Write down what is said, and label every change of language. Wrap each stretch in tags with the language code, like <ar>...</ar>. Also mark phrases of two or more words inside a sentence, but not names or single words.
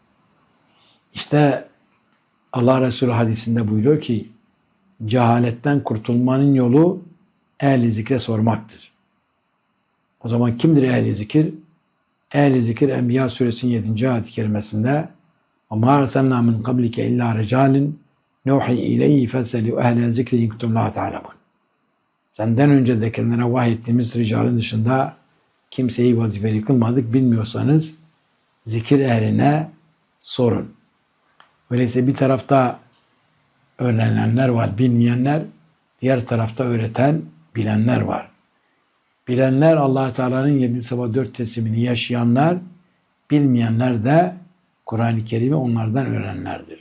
<tr>İşte Allah Resulü hadisinde buyuruyor ki cehaletten kurtulmanın yolu ehli zikre sormaktır. O zaman kimdir ehli zikir? Ehli zikir Enbiya suresinin 7.</tr> <ar>ayet-i kerimesinde وَمَا أَرْسَلْنَا مِنْ قَبْلِكَ اِلَّا رِجَالٍ نُوحِي اِلَيْهِ فَسَلُوا اَهْلَ الذِّكْرِ اِنْ كُنْتُمْ لَا تَعْلَمُونَ.</ar> <tr>Senden önce de kendine vahyettiğimiz ricalin dışında kimseyi vazifeli kılmadık. Bilmiyorsanız zikir ehline sorun. Öyleyse bir tarafta öğrenenler var, bilmeyenler. Diğer tarafta öğreten, bilenler var. Bilenler Allah Teala'nın 7 sabah 4 teslimini yaşayanlar, bilmeyenler de Kur'an-ı Kerim'i onlardan öğrenenlerdir.</tr>